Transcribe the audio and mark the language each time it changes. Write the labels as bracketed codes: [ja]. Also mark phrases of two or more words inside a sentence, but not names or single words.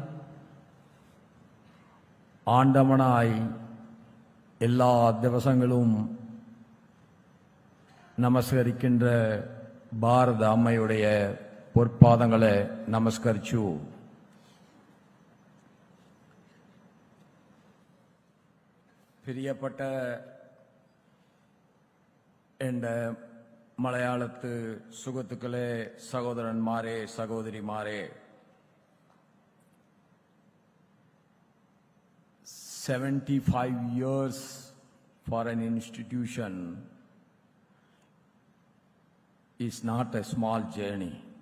[ml] ആണ്ടവനായി എല്ലാ ദിവസങ്ങളും [ta] நமஸ்கரிக்கின்ற பாரத அம்மையுடைய பொற்பாதங்களை நமஸ்கரிച്ചു. [ml] പ്രിയപ്പെട്ട എൻ്റെ മലയാളത്ത് സുഹൃത്തുക്കളെ, സഹോദരന്മാരെ, സഹോദരിമാരെ, [en] 75 years for an institution is not a small journey.